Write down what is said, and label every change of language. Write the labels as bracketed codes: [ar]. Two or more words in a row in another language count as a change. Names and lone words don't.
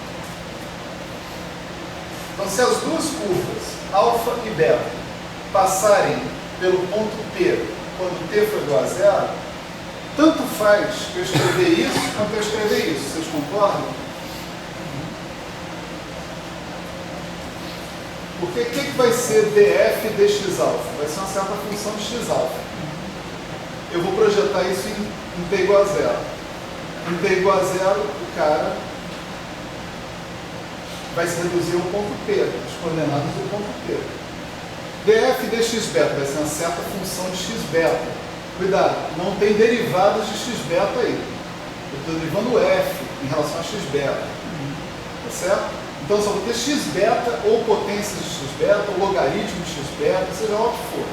[pt] Então, se as duas curvas, alfa e beta, passarem pelo ponto P quando t for igual a zero, tanto faz eu escrever isso quanto eu escrever isso. Vocês concordam? Porque o que vai ser df dx alfa? Vai ser uma certa função de x alfa. Eu vou projetar isso em t igual a zero. Em t igual a zero, o cara vai se reduzir ao ponto P, as coordenadas do ponto P. df dx beta vai ser uma certa função de x beta. Cuidado, não tem derivadas de x beta aí. Eu estou derivando f em relação a x beta. Tá certo? Então só vou ter x beta ou potência de x beta, ou logaritmo de x beta, seja lá o que for.